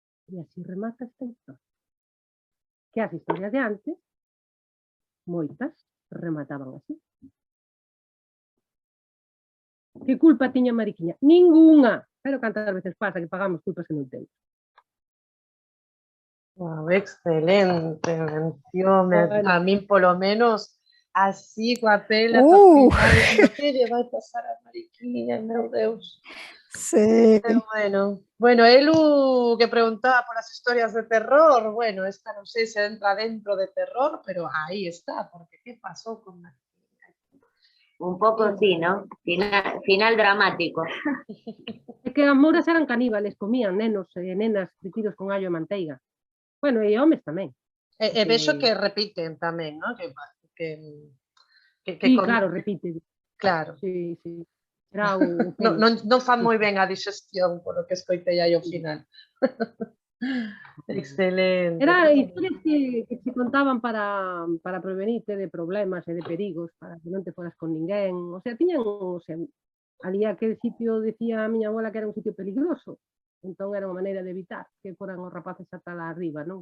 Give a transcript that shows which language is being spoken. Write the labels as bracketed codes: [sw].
[gl] E así remata esta historia. Que as historias de antes, moitas, remataban así. Que culpa tiña Mariquiña? [es] Ninguna. [gl] Pero cantas veces pasa que pagamos culpas que non temos. Wow, excelente mención. Bueno. [es] A mí, por lo menos, [gl] así coa pela, no que lle vai pasar a Mariquiña, meu Deus. Sí. [es] Pero bueno, Elu que preguntaba por las historias de terror, bueno, esta no sé si entra dentro de terror, pero ahí está, porque ¿qué pasó con Mariquiña? Un poco sí, ¿no? Final dramático. [gl] É que as mouras eran caníbales, comían nenos e nenas fritidos con allo e manteiga. Bueno, e homes tamén. E vexo que repiten tamén, ¿no? Sí, claro, repite. Claro. Sí, sí. Era o non fan moi ben a digestión, [es] por lo [gl] que escoitei aí ao final. Excelente. Era historias que se contaban para prevenirte de problemas e de perigos, para que non te foras con ninguén. O sea, tiñan, o sea, ali aquel sitio, decía a miña abuela que era un sitio peligroso. Entón era unha maneira de evitar que foran os rapaces ata lá arriba, non?